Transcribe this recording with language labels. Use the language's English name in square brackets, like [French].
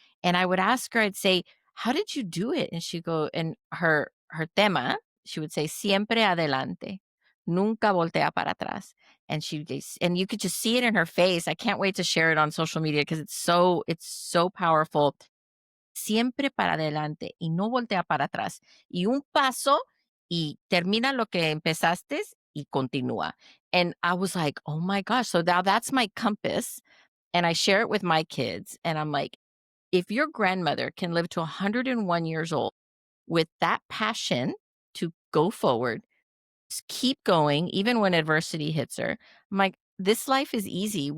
[English] And I would ask her, I'd say, how did you do it? And she'd go, and her tema, she would say, siempre adelante. Nunca voltea para atrás. And and you could just see it in her face. I can't wait to share it on social media because it's so powerful. [Spanish] Siempre para adelante y no voltea para atrás. Y un paso y termina lo que empezaste y continúa. [English] And I was like, oh my gosh. So now that's my compass. And I share it with my kids. And I'm like, if your grandmother can live to 101 years old with that passion to go forward, just keep going, even when adversity hits her, I'm like, this life is easy.